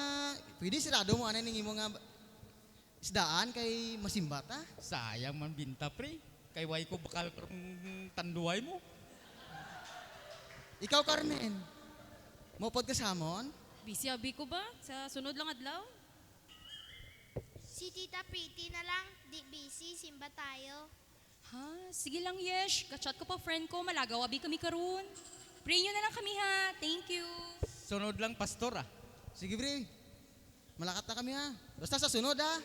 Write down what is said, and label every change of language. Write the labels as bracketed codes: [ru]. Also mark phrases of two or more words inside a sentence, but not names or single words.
[hil] Pwede sirado mo, ano ning imo nga isdaan kay masimba ta? Sayang man binta pre. [ceb] Kay way ko bakal tanduay mo. [hil] Ikaw, Carmen. Mopod ka sa amon? Busy abi ko ba? Sa sunod lang adlaw? [tl] Si Tita Pretty na lang. Di busy. Simba tayo. [hil] Ha? Sige lang, Yesh. Kachat ko pa friend ko. Malagaw abi kami karon. Pray nyo na lang kami ha. [en] Thank you. [hil] Sunod lang pastor ah. Sige, pre. Malakat na kami, ha. Basta sa sunod, ha.